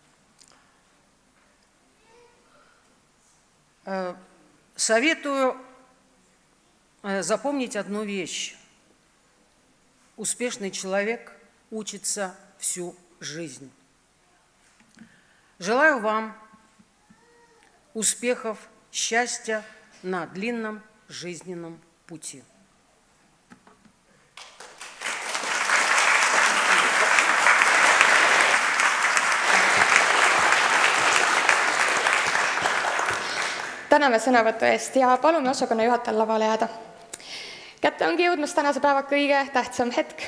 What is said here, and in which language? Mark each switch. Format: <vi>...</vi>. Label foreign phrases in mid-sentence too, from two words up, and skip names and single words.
<ru>Советую запомнить одну вещь. Успешный человек учится всю жизнь. Желаю вам успехов, счастья на длинном жизненном пути.</ru> <et>Täname sõnavõtu eest ja palume osakonna juhatajal lavale jääda. Kätte ongi jõudmas tänase päeva kõige tähtsam hetk.</et>